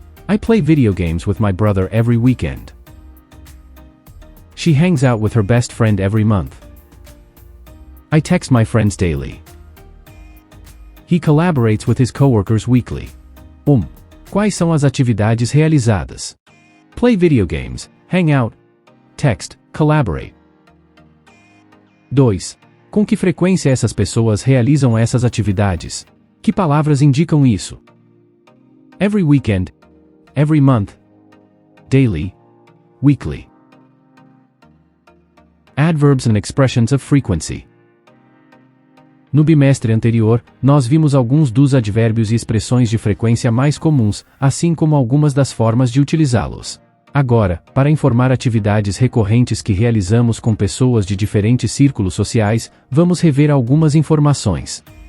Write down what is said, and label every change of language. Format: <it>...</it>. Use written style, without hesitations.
<en>I play video games with my brother every weekend. She hangs out with her best friend every month. I text my friends daily. He collaborates with his coworkers weekly. 1.</en> <pt>Quais são as atividades realizadas?</pt> <en>Play video games, hang out, text, collaborate. 2.</en> <pt>Com que frequência essas pessoas realizam essas atividades? Que palavras indicam isso?</pt> <en>Every weekend, every month, daily, weekly. Adverbs and expressions of frequency.</en> <pt>No bimestre anterior, nós vimos alguns dos advérbios e expressões de frequência mais comuns, assim como algumas das formas de utilizá-los. Agora, para informar atividades recorrentes que realizamos com pessoas de diferentes círculos sociais, vamos rever algumas informações.</pt>